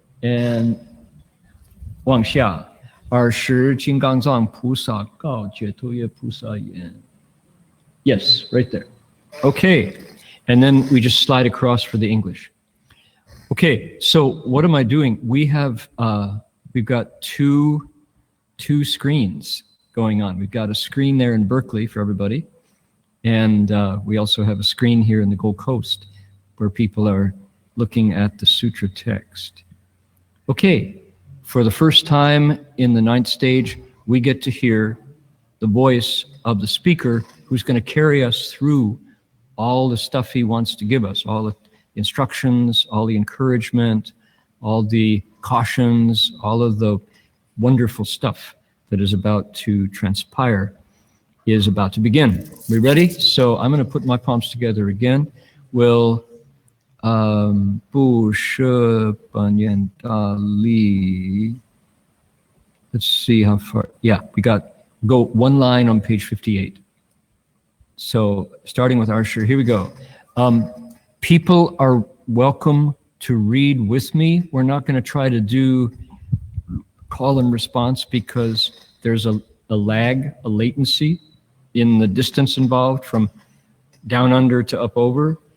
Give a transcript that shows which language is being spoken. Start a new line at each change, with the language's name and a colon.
English: And
Chinese: 往下20金刚藏菩萨告解脱乐菩萨言.
English: Yes, right there. Okay. And then we just slide across for the English. Okay, so what am I doing? We've got two screens going on. We've got a screen there in Berkeley for everybody. And we also have a screen here in the Gold Coast where people are looking at the sutra text. Okay, for the first time in the 9th stage, we get to hear the voice of the speaker who's going to carry us through all the stuff he wants to give us, all the instructions, all the encouragement, all the cautions, all of the wonderful stuff that is about to transpire is about to begin. We ready? So I'm going to put my palms together again. We'll
Chinese: 不舍本愿大力.
English: Let's see how far. Yeah, we go one line on page 58. So starting with Arsher, here we go. People are welcome to read with me. We're not going to try to do call and response because there's a lag, a latency in the distance involved from down under to up over.